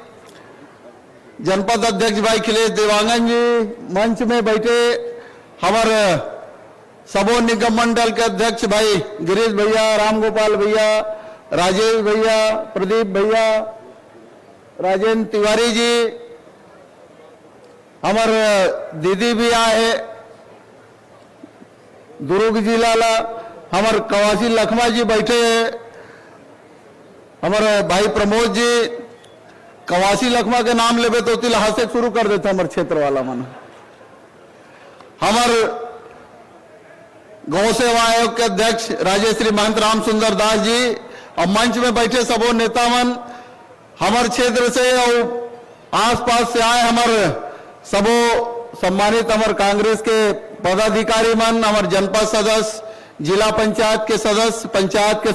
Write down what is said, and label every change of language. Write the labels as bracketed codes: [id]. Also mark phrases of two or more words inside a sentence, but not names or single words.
[hne] जनपद अध्यक्ष भाई खिलेश देवांगन जी, मंच में बैठे हमारे सबो निगम मंडल के अध्यक्ष भाई गिरीश भैया, रामगोपाल भैया, राजेश भैया, प्रदीप भैया, राजेंद्र तिवारी जी, हमारे दीदी भी आए दुर्ग जिला ला, हमारे कवासी लखमा जी बैठे हैं, हमारे भाई प्रमोद जी। कवासी लखमा के नाम लेबे तो तिल हंसे शुरू कर देते हमारे क्षेत्र वाला मन। हमारे गौ सेवा आयोग के अध्यक्ष राजेश्री महंत राम सुंदर दास जी, और मंच में बैठे सबो नेता मन हमारे क्षेत्र से और आसपास से आए हमारे सबो सम्मानित हमारे कांग्रेस के पदाधिकारी मन, हमारे जनपद सदस्य, जिला पंचायत के सदस्य, पंचायत के